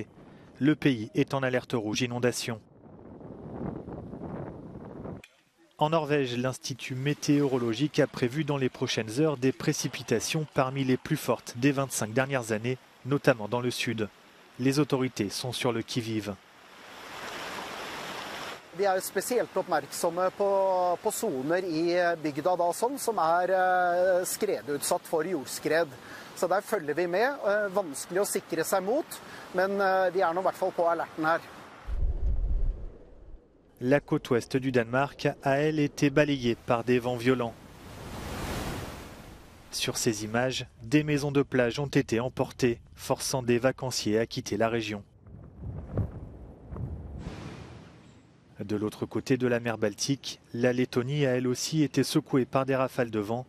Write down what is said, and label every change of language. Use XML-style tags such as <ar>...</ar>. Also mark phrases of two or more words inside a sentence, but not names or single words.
<fr>Le pays est en alerte rouge inondation. En Norvège, l'Institut météorologique a prévu dans les prochaines heures des précipitations parmi les plus fortes des 25 dernières années, notamment dans le sud. Les autorités sont sur le qui-vive.</fr> <no>Vi er spesielt oppmerksomme på soner i bygda som skredutsatt for jordskred. Så der følger vi med. Vanskelig å sikre seg mot, men vi er nå i hvert fall på alerten her.</no> <fr>La côte ouest du Danemark a, elle, été balayée par des vents violents. Sur ces images, des maisons de plage ont été emportées, forçant des vacanciers à quitter la région. De l'autre côté de la mer Baltique, la Lettonie a elle aussi été secouée par des rafales de vent.</fr>